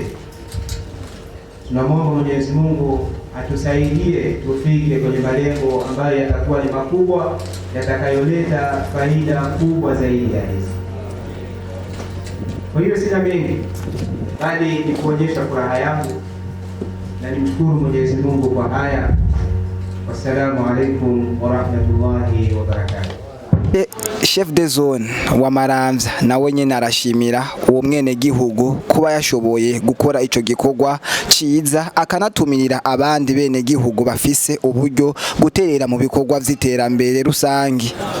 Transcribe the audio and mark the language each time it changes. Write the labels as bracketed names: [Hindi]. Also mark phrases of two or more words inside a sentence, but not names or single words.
[Swahili] Tunamwomba Mwenyezi Mungu atusaidie tufike kwenye malengo ambayo yatakuwa ni makubwa, yatakayoleta faida kubwa zaidi ya hizi. Kwa hiyo sina mengi bali ni kuonyesha furaha yangu na nimshukuru Mwenyezi Mungu kwa haya. [Arabic] والسلام عليكم ورحمة الله وبركاته. [French] Chef de zone [Rundi] wa Maramvya nawe nyene arashimira uwo mwene gihugu kuba yashoboye gukora ico gikorwa ciza, akanatumirira abandi bene gihugu bafise uburyo guterera mu bikorwa vy'iterambere rusangi.